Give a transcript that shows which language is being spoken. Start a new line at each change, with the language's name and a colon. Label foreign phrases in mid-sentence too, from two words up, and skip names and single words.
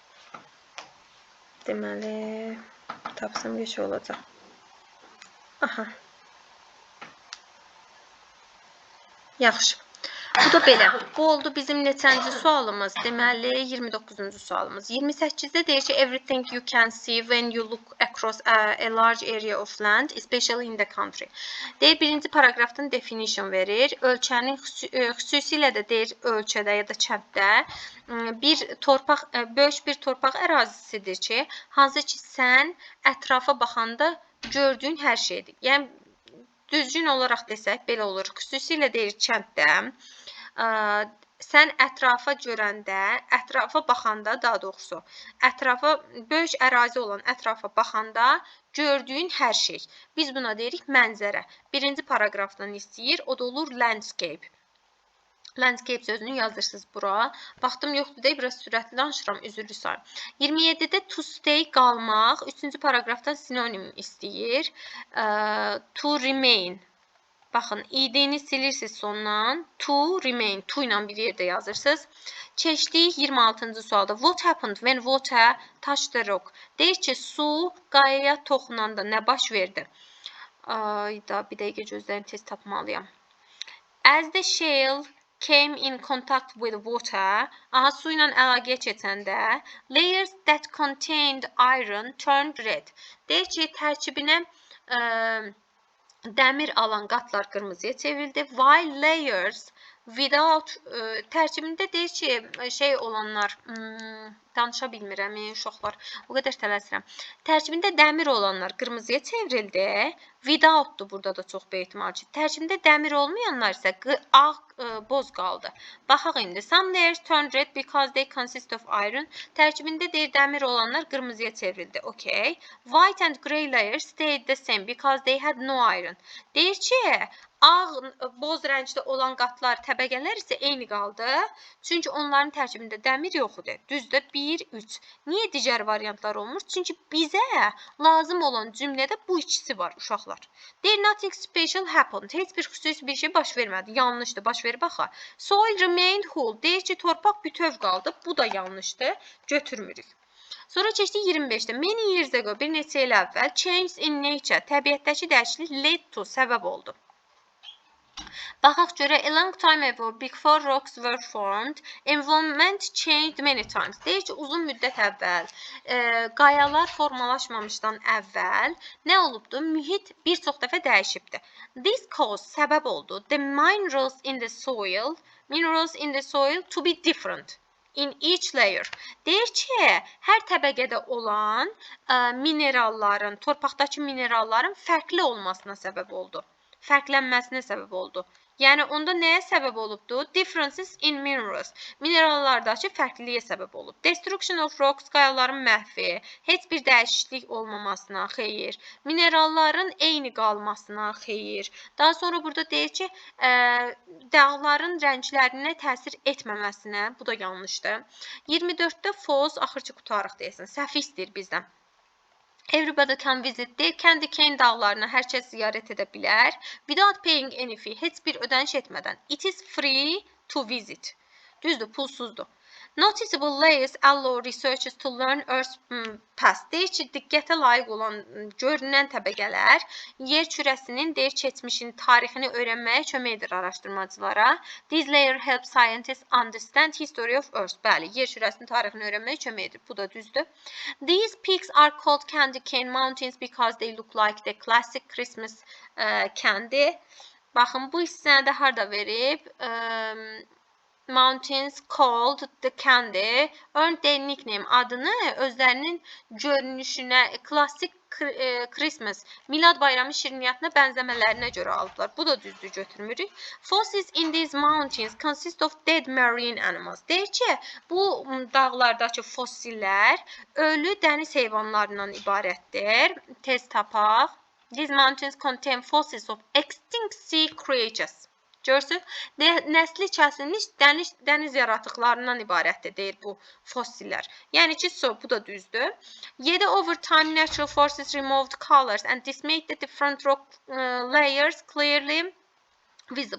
Azerbaijani: Deməli tapsam bir şey olacaq. Aha. Yaxşı. Bu da belə. Bu oldu bizim neçənci sualımız? Deməli 29-cu sualımız. 28-də deyir ki,
English: everything you can see when you look across a large area of land, especially in the country.
Azerbaijani: Deyir, birinci paragrafdan definition verir. Ölkənin xüsusilə də deyir ölkədə ya da kənddə böyük bir torpaq ərazisidir ki, hansı ki sən ətrafa baxanda gördüyün hər şeydir. Yəni düzgün olaraq desək belə olur. Xüsusilə deyir kənddə sən ətrafa görəndə, ətrafa baxanda, daha doğrusu, ətrafa böyük ərazi olan ətrafa baxanda gördüyün hər şey. Biz buna deyirik mənzərə. Birinci paragrafdan istəyir, o da olur landscape. Landscape sözünü yazırsınız bura. Baxdım yoxdur deyə biraz sürətli danışıram, üzrlü sayım. 27-də
English: to stay
Azerbaijani: qalmaq, 3-cü paragrafdan sinonim istəyir.
English: To remain.
Azerbaijani: Baxın, id-ni silirsiniz sondan.
English: To remain.
Azerbaijani: To ilə bir yerdə yazırsınız. Keçdik 26-cı sualda.
English: What happened when water touched the rock?
Azerbaijani: Deyir ki, su qayaya toxunanda nə baş verdi? Ayda, bir dəqiqə gözlərini tez tapmalıyam.
English: As the shale came in contact with water,
Azerbaijani: su ilə əlaqəyə keçəndə,
English: layers that contained iron turned red.
Azerbaijani: Deyir ki, tərkibinə dəmir alan qatlar qırmızıya çevrildi.
English: While layers without
Azerbaijani: tərkibində deyir ki, şey olanlar, danışa bilmirəm, uşaqlar, o qədər tələsirəm. Tərkibində dəmir olanlar qırmızıya çevrildi. Without'dur burada da çox böyük ehtimal ki. Tərkibində dəmir olmayanlar isə boz qaldı. Baxaq indi.
English: Some layers turned red because they consist of iron.
Azerbaijani: Tərkibində deyir dəmir olanlar qırmızıya çevrildi. Okay.
English: White and grey layers stayed the same because they had no iron.
Azerbaijani: Deyir ki, boz rəngdə olan qatlar, təbəqələr isə eyni qaldı. Çünki onların tərkibində dəmir yox idi. Düzdür, 1, 3. Niyə digər variantlar olmur? Çünki bizə lazım olan cümlədə bu ikisi var, uşaqlar. Deyir,
English: nothing special happened.
Azerbaijani: Heç bir xüsusi bir şey baş vermədi. Yanlışdır, baş verib baxa.
English: Soil remained whole.
Azerbaijani: Deyir ki, torpaq bütöv qaldı. Bu da yanlışdır. Götürmürük. Sonra keçdik 25-də.
English: Many years ago,
Azerbaijani: bir neçə il əvvəl,
English: change in nature,
Azerbaijani: təbiətdəki dəyişiklik
English: led to,
Azerbaijani: səbəb oldu. Baxaq görə,
English: a long time ago, before rocks were formed, environment changed many times.
Azerbaijani: Deyir ki, uzun müddət əvvəl, qayalar formalaşmamışdan əvvəl nə olubdu? Mühit bir çox dəfə dəyişibdi.
English: This caused,
Azerbaijani: səbəb oldu,
English: the minerals in the soil to be different in each layer.
Azerbaijani: Deyir ki, hər təbəqədə olan mineralların, torpaqdakı mineralların fərqli olmasına səbəb oldu. Fərqlənməsinə səbəb oldu. Yəni, onda nəyə səbəb olubdu?
English: Differences in minerals.
Azerbaijani: Minerallardakı fərqliliyə səbəb olub.
English: Destruction of rocks,
Azerbaijani: qayaların məhvi, heç bir dəyişiklik olmamasına, xeyir. Mineralların eyni qalmasına, xeyir. Daha sonra burada deyir ki, dağların rənglərinə təsir etməməsinə, bu da yanlışdır. 24-də false, axırcı qutarıq deyəsən, səhv istəyir bizdən.
English: Everybody can visit.
Azerbaijani: Deyir, Candy Cane dağlarına hər kəs ziyarət edə bilər.
English: Without paying any fee.
Azerbaijani: Heç bir ödəniş etmədən.
English: It is free to visit.
Azerbaijani: Düzdür, pulsuzdur.
English: Noticeable layers allow researchers to learn Earth's past.
Azerbaijani: Deyir ki, diqqətə layiq olan görünən təbəqələr yer kürəsinin keçmişin tarixini öyrənməyə kömək edir araşdırmacılara.
English: These layers help scientists understand history of Earth.
Azerbaijani: Bəli, yer kürəsinin tarixini öyrənməyə kömək edir. Bu da düzdür.
English: These peaks are called candy cane mountains because they look like the classic Christmas candy.
Azerbaijani: Baxın, bu hissəni də harda verib?
English: Mountains called the candy earned their nickname,
Azerbaijani: adını özlərinin görünüşünə, klassik Christmas, Milad bayramı şirniyyatına bənzəmələrinə görə aldılar. Bu da düzdür, götürmürük.
English: Fossils in these mountains consist of dead marine animals.
Azerbaijani: Deyir ki, bu dağlardakı fossillər ölü dəniz heyvanlarından ibarətdir. Tez tapaq.
English: These mountains contain fossils of extinct sea creatures.
Azerbaijani: Görürsünüz, nəsli kəsilmiş dəniz yaratıqlarından ibarətdir, deyir bu fossillər. Yəni ki, bu da düzdür.
English: 7 over time natural forces removed colors and this made the different rock layers clearly visible.